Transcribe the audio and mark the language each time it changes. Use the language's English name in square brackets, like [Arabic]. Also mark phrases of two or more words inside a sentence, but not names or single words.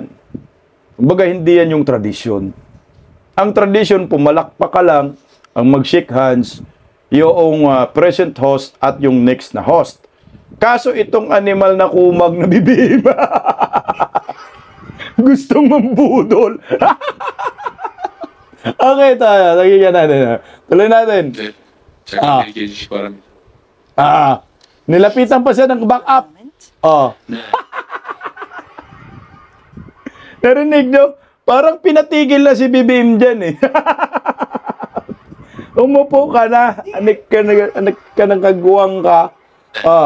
[Filipino] Kumbaga, hindi yan yung tradisyon. Ang tradisyon, pumalakpak ka lang, ang mag- [English] shake hands, [Filipino] yung [English] present host [Filipino] at yung next na host. Kaso itong animal na kumag na BBM, gustong mambudol. Okay tayo, nagigyan natin. Tuloy natin. [Chinese] 对，这个可以说了。 [Filipino] Nilapitan pa siya ng backup. Oh. Narinig nyo? Parang pinatigil na si BBM dyan eh. Umupo ka na. Anik ka ng kagwang ka. Oh.